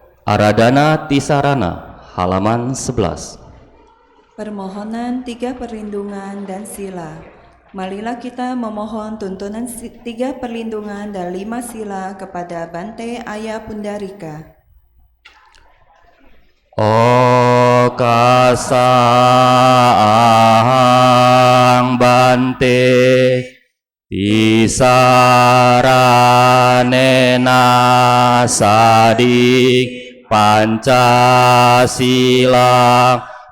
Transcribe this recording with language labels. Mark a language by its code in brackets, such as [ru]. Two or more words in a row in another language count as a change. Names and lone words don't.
[pi] Aradhana Tisarana, [id] halaman 11. Permohonan 3 perlindungan dan sila. Marilah kita memohon tuntunan 3 perlindungan dan 5 sila kepada Bante Ayah Pundarika. [pi] Okasang Bante Tisaranena sadik Pancasila